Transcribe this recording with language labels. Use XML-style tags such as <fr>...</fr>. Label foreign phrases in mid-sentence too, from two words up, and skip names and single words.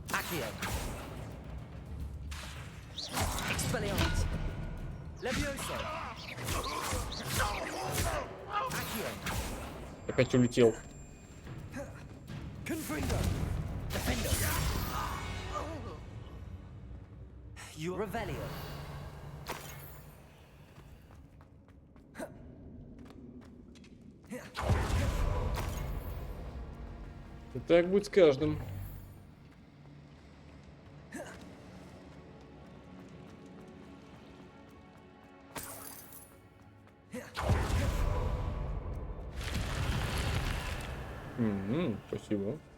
<ru>Accio. Expelliarmus. Levioso. Accio. Опять улетел. Confringo. Defendo. Revelio. И так будет с каждым. Спасибо.</ru>